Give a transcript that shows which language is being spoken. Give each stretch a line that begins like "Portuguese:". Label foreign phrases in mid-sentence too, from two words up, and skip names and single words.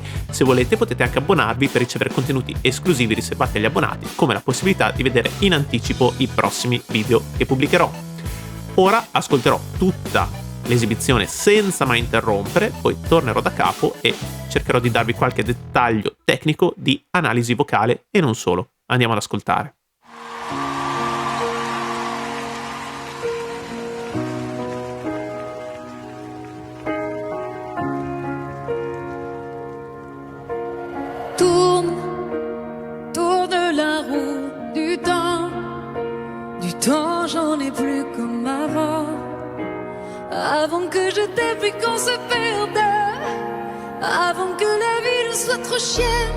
Italian: Se volete potete anche abbonarvi per ricevere contenuti esclusivi riservati agli abbonati, come la possibilità di vedere in anticipo i prossimi video che pubblicherò. Ora ascolterò tutta l'esibizione senza mai interrompere, poi tornerò da capo e cercherò di darvi qualche dettaglio tecnico di analisi vocale e non solo. Andiamo ad ascoltare.
French: Tourne la roue du temps j'en ai plus comme avant que je t'aie puis qu'on se perde, avant que la vie ne soit trop chienne.